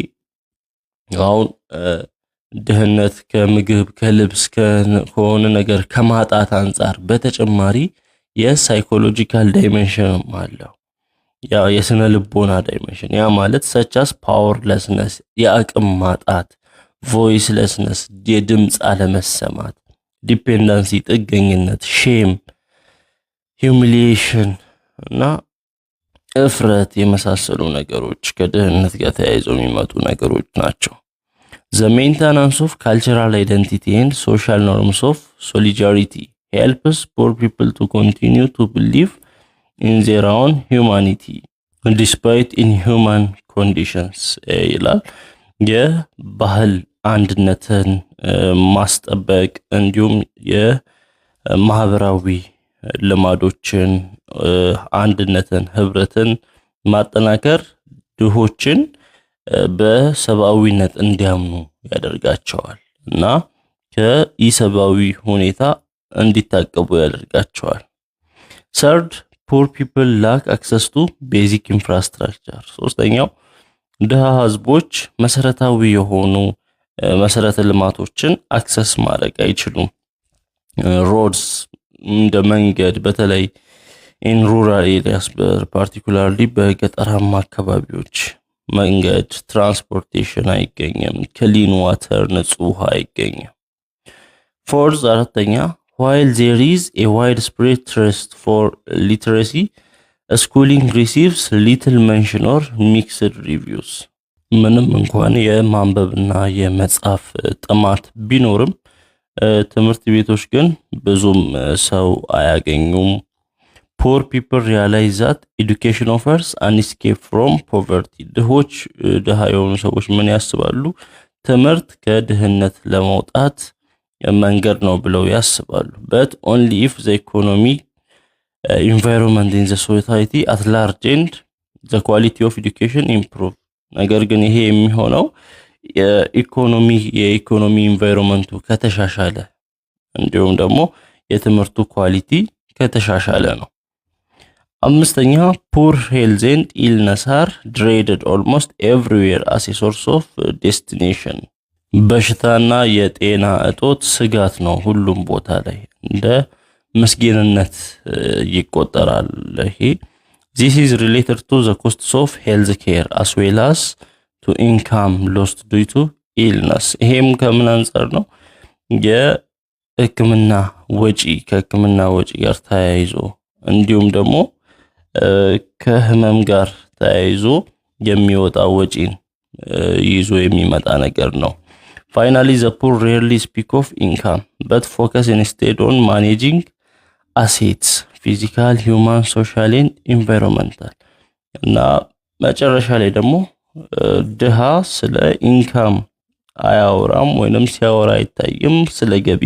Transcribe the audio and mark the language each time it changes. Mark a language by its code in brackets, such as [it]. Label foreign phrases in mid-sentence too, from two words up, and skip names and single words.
[am] አሁን ድህነት ከምግብ ከልብስ ከሆነ ነገር ከማጣት አንፃር በተጨማሪ የሳይኮሎጂካል ዳይሜንሽን አለው። ያ የስነ ልቦና ዳይሜንሽን ያ ማለት [en] such as powerlessness [am] የአቅም ማጣት፣ voicelessness የድምጽ አለመሰማት፣ ዲፔንደንሲ ጥገኝነት፣ ሼም፣ [en] humiliation [am] እና እፍረት የመሳሰሉ ነገሮች ከድህነት ጋር ተያይዘው የሚመጡ ነገሮች ናቸው። [en] The maintenance of cultural identity and social norms of solidarity helps poor people to continue to believe in their own humanity despite inhuman conditions ይላል። [am] የባህል አንድነትን ማስጠበቅ እንዲሁም የማህበራዊ ልማዶችን አንድነትን ህብረትን ማጠናከር ድሆችን በሰብአዊነት እንዲያምኑ ያደርጋቸዋል እና ከኢሰብአዊ ሁኔታ እንዲታቀቡ ያደርጋቸዋል። [en] Third, poor people lack access to basic infrastructure። [am] ሶስተኛው ድሃ ህዝቦች መሰረታዊ የሆኑ መሰረተ ልማቶችን አክሰስ ማድረግ አይችሉም። roads እንደ መንገድ በተለይ [en] in rural areas particularly [am] በገጠራማ አካባቢዎች መንገድ ትራንስፖርቴሽን አይገኝም። [en] clean water [am] ንጹህ ውሃ አይገኝም። Fourth, አራተኛ while [en] there is a widespread thirst for literacy, schooling receives little mention or mixed reviews። [am] ምንም እንኳን የማንበብና የመጻፍ ጥማት ቢኖርም ትምህርት ቤቶች ግን ብዙም ሰው አያገኙም። [en] Poor people realize that education offers an escape from poverty። [am] ድሃ የሆኑ ሰዎች ምን ያስባሉ? ትምህርት ከድህነት ለመውጣት መንገድ ነው ብለው ያስባሉ። [en] But only if the economy environment in the society at large and the quality of education improve። [am] ነገር ግን ይሄ የሚሆነው የኢኮኖሚ ኢንቫይሮንመንቱ ከተሻሻለ እንዲሁም ደግሞ የትምህርቱ ኳሊቲ ከተሻሻለ ነው። አምስተኛ [en] poor health and illness are dreaded almost everywhere as a source of destination። [am] በሽታና የጤና እጦት ስጋት ነው ሁሉም ቦታ ላይ እንደ መስጊንነት ይቆጠራል። [en] ይሄ this is related to the costs of health care as well as to income lost due to illness። [am] ይሄም ከምን አንፃር ነው? የህክምና ወጪ ከህክምና ወጪ ጋር ተያይዞ እንዲሁም ደግሞ ከህመም ጋር ተያይዞ የሚወጣ ወጪን ይዞ የሚመጣ ነገር ነው። [en] Finally, the poor rarely speak of income, but focus instead on managing assets, physical, human, social and environmental. [am] እና መጨረሻ ላይ ደግሞ ድሃ ስለ ኢንካም አያወራም ወይንም ሲያወራ አይታይም። ስለ ገቢ